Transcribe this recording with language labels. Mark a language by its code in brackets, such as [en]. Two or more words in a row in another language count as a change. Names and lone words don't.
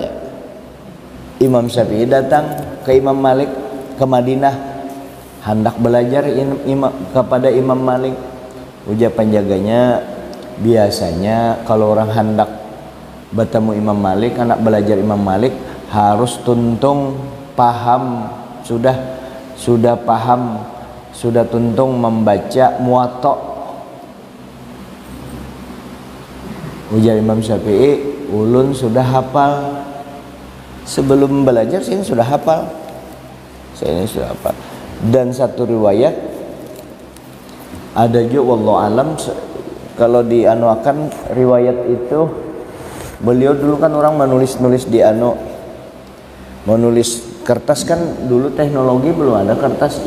[id] Imam Syafi'i datang ke Imam Malik ke Madinah, hendak belajar kepada Imam Malik. Ujar penjaganya, biasanya kalau orang hendak bertemu Imam Malik, anak belajar Imam Malik, harus tuntung paham, sudah paham, sudah tuntung membaca Muwatta. Ujar Imam Syafi'i, ulun sudah hafal. Sebelum belajar saya sudah hafal. Dan satu riwayat ada juga [ar] والله أعلم, [id] kalau dianuakan riwayat itu, beliau dulu kan orang menulis kertas kan dulu teknologi belum ada kertas.